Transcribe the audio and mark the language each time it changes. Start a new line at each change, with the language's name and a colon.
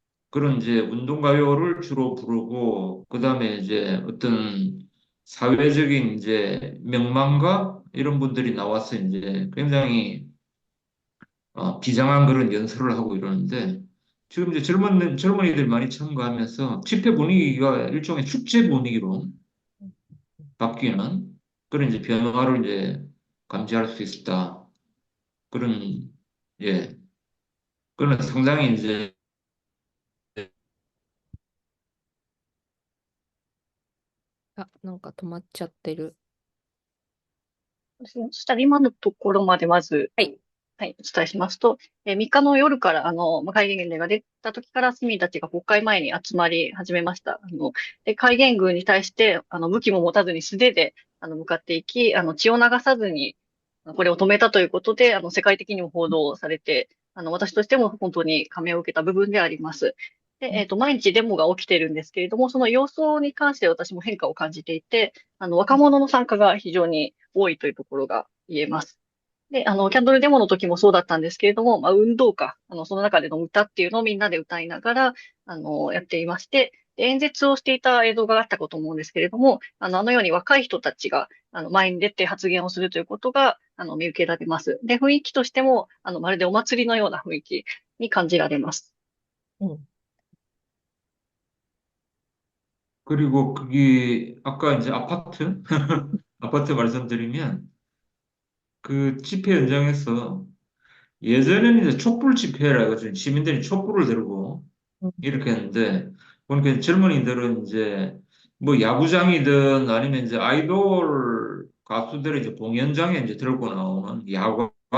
Korean: 그런 이제 운동가요를 주로 부르고 그다음에 이제 어떤 사회적인 이제 명망가 이런 분들이 나와서 이제 굉장히 비장한 그런 연설을 하고 이러는데 지금 이제 젊은이들 많이 참가하면서 집회 분위기가 일종의 축제 분위기로 바뀌는 그런 이제 변화를 이제 감지할 수 있었다. 그런 예, 그런 상당히 이제
Japanese: 아, なんか止まっちゃってる。そしたら今のところまでまず、はい。はい、お伝えしますと、3日の夜から、戒厳令が出た時から市民たちが国会前に集まり始めました。で、戒厳軍に対して、武器も持たずに素手で、向かっていき、血を流さずに、これを止めたということで、世界的にも報道されて、私としても本当に感銘を受けた部分であります。で、毎日デモが起きているんですけれども、その様相に関して私も変化を感じていて、若者の参加が非常に多いというところが言えます。で、キャンドルデモの時もそうだったんですけれども、運動歌、その中での歌っていうのをみんなで歌いながら、やっていまして、で演説をしていた映像があったかと思うんですけれども、あのように若い人たちが、前に出て発言をするということが、見受けられます。で、雰囲気としても、まるでお祭りのような雰囲気に感じられます。
Korean: 그리고 거기 아까 이제 아파트 아파트 말씀드리면 그 집회 현장에서 예전에는 이제 촛불 집회라 해가지고 시민들이 촛불을 들고 이렇게 했는데 보니까 젊은이들은 이제 뭐 야구장이든 아니면 이제 아이돌 가수들의 이제 공연장에 이제 들고 나오는 야광